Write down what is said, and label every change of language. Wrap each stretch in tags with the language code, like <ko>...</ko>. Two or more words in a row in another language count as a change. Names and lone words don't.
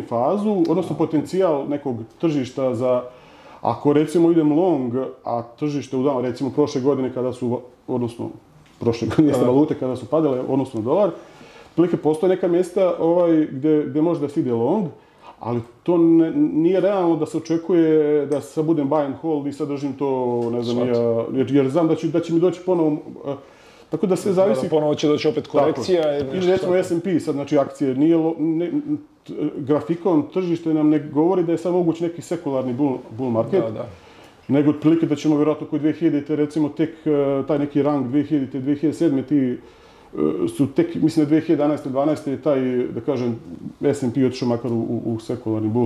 <bs>fazu, odnosno potencijal nekog tržišta za, ako recimo idem long, a tržište u danu, recimo prošle godine kada su, odnosno prošle godine valute kada su padale, odnosno dolar, otprilike postoje neka mjesta gdje može da se ide long, ali to nije realno da se očekuje da sad budem</bs> <en>buy and hold</en> <bs>i sad držim to, ne znam, jer znam da će mi doći ponovo, tako da sve zavisi... Ponovo će doći opet korekcija. Ili recimo S&P, sad znači akcije, grafikon tržište nam ne govori da je sad moguć neki sekularni</bs> <en>bull market,</en> <bs>nego otprilike da ćemo vjerojatno koji 2000-te, recimo tek taj neki rang 2000-te, 2007-te, ti su tek, mislim da 2011-12 je taj, da kažem, S&P otišao makar u sekularni bull.</bs>